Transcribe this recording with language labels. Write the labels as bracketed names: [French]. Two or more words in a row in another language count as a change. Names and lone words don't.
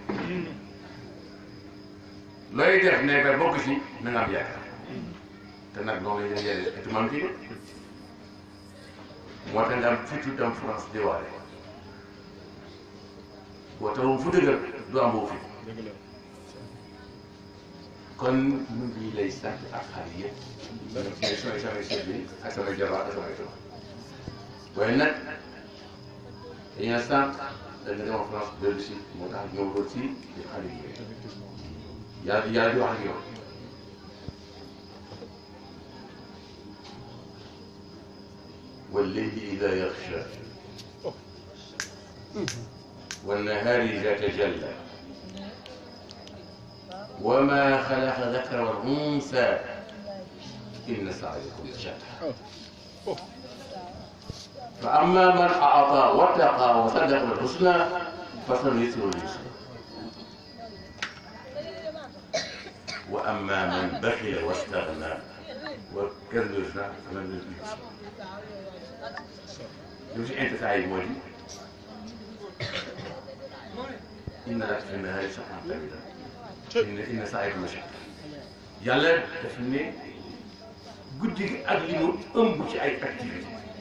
[Wolof] looy def ndee bàyyi bokk ci na nga am yaakaar te nag noonu la ñu yàlla et man kii moo tax nga am futur dem France di waare boo taxawu fu dëgër du am boo fi kon ñu ngi lay sant ak xale yëpp. mais samay sët bi ak samay jabar ak samay doom waaye nag dañoo sant dañu demoon France dellu si moo tax ñëw doon si di xale yi yàlla di wax ak yow. [Arabic] والليل إذا يغشى والنهار إذا تجلى وما خلق ذكر والأنثى إن سعيكم لشتى فأما من أعطى واتقى وصدق بالحسنى فسنيسره لليسرى وأما من بخل واستغنى وكذب الحسنى فمن لليسرى [Wolof] li ci intisaay moo di [Arabic] إن لك في النهار سبحا طويلا إن سعيكم لشتى [Wolof] yàlla daf ne guddi gi ak li mu ëmb ci ay activité